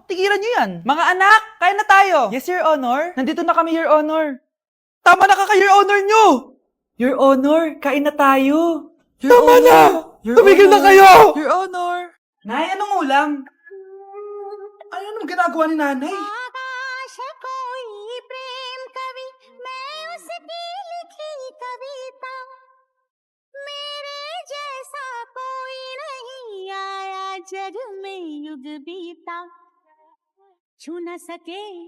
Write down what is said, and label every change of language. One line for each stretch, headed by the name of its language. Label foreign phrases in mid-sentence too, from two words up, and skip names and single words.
Filipino: Tigilan nyo yan. Mga anak, kain na tayo.
English: Yes, Your Honor.
Filipino: Nandito na kami,
English: Your Honor.
Filipino: Tama na ka,
English: Your Honor
Filipino: nyo!
English: Your Honor,
Filipino: kain na tayo. Your Tama Honor. na! Your Tumigil na Honor. kayo!
English: Your Honor.
Filipino: Nay, anong ulam? Ano nang ginagawa ni nanay?
Hindi: आकाश कोई प्रेम कवि मैं उसकी लिखी कविता मेरे जैसा कोई नहीं आया जग में युग बीता छू न सके